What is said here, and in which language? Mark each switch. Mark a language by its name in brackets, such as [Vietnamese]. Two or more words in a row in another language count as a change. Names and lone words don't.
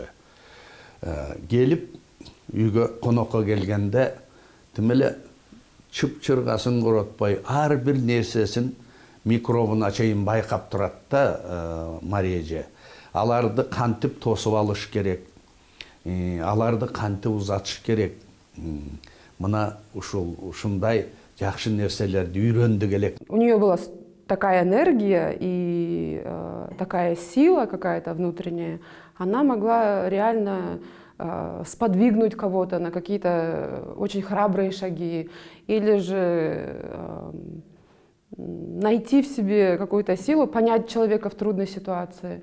[Kyrgyz] Келип, үйгө конокко келгенде, тимеле чып-чыргасын коротпой, ар бир нерсесин микробуна чейин байкап турат да Мария эже. Аларды кантип тосуп алыш керек, аларды кантип узатыш керек. Мына ушундай жакшы нерселерди үйрөндүк элек. [Russian] У нее была такая энергия и такая сила какая-то внутренняя. Она могла реально сподвигнуть кого-то на какие-то очень храбрые шаги, или же найти в себе какую-то силу, понять человека в трудной ситуации.